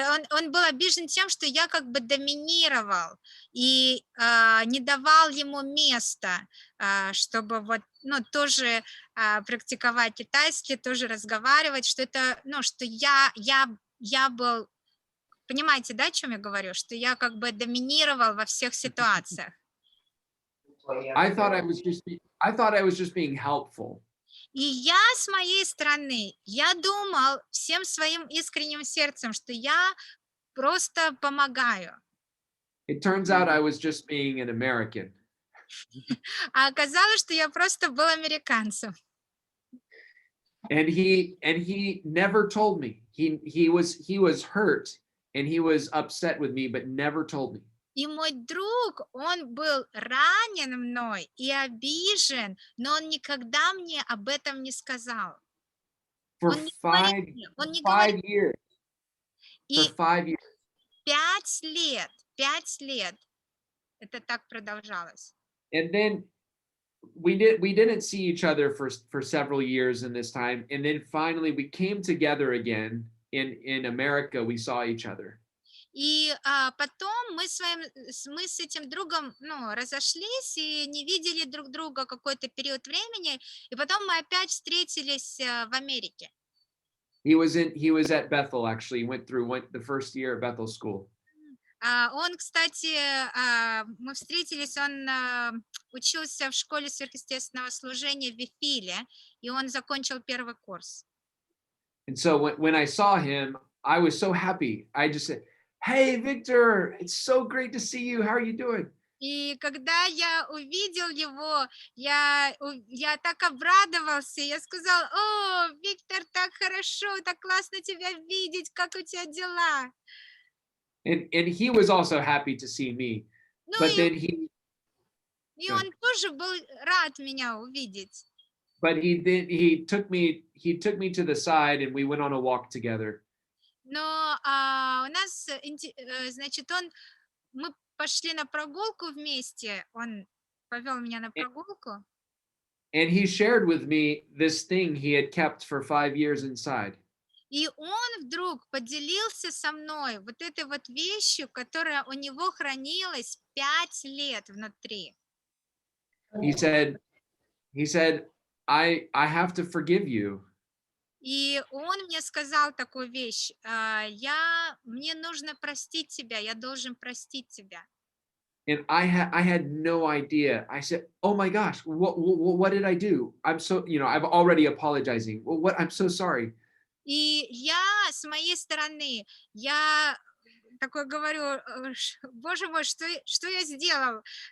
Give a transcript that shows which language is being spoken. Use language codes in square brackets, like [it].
[ru] он был обижен тем, что я как бы доминировал и не давал ему места, чтобы вот, ну, тоже практиковать китайский, тоже разговаривать, что это, ну, что я был, понимаете, да, о чем я говорю, что я как бы доминировал во всех ситуациях. [en] I thought I was just being helpful. [ru] И я с моей стороны, я думал всем своим искренним сердцем, что я просто помогаю. [en] It turns out I was just being an American. [ru] А оказалось, что я просто был американцем. [en] And he never told me. He was hurt and he was upset with me, but never told me. [ru] И мой друг, он был ранен мной и обижен, но он никогда мне об этом не сказал. [en] For [ru] Он не говорил мне, он не говорил. [en] 5 years. For [ru] И [en] 5 years. [ru] 5 лет это так продолжалось. [en] And then we didn't see each other for several years in this time, and then finally we came together again in America. We saw each other. [ru] И потом мы с этим другом, ну, разошлись и не видели друг друга какой-то период времени, и потом мы опять встретились в Америке. [en] He was at Bethel, actually. He went the first year at Bethel School. [ru] Он, кстати, мы встретились, он учился в школе сверхъестественного служения в Вифиле, и он закончил первый курс. [en] And so when I saw him, I was so happy. I just said, "Hey, Victor, it's so great to see you. How are you doing?" [ru] И когда я увидел его, я так обрадовался, я сказал: "О, Виктор, так хорошо, так классно тебя видеть, как у тебя дела?" [en] And he was also happy to see me. [ru] Ну [en] But [ru] и, [en] then [ru] и он тоже был рад меня увидеть. [en] but he took me to the side and we went on a walk together. [ru] Но у нас, значит, мы пошли на прогулку вместе, он повел меня на прогулку. [en] And he shared with me this thing he had kept for 5 years inside. [ru] И он вдруг поделился со мной вот этой вот вещью, которая у него хранилась 5 лет внутри. [en] He said, I have to forgive you. [ru] И он мне сказал такую вещь: мне нужно простить тебя, я должен простить тебя. [en] And I had no idea. I said, "Oh my gosh, what did I do? I'm so, I'm already apologizing. Well, I'm so sorry." [ru] И я с моей стороны, я такой говорю: Боже мой, что я сделал?